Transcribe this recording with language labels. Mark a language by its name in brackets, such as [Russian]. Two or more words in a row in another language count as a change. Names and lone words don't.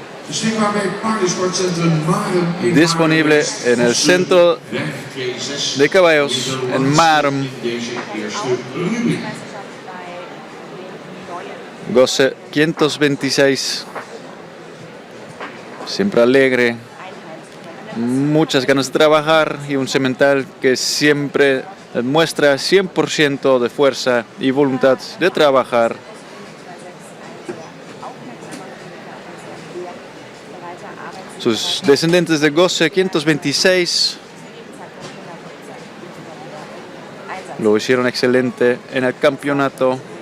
[Dutch] Beschikbaar bij het paardensportcentrum Marum in [Spanish] Disponible en el centro de caballos en Marum. [Dutch] Deze eerste rubriek. Gosse 526. [Spanish] Siempre alegre. Muchas ganas de trabajar y un semental que siempre muestra 100% de fuerza y voluntad de trabajar. Sus descendientes de Gosse 526 lo hicieron excelente en el campeonato.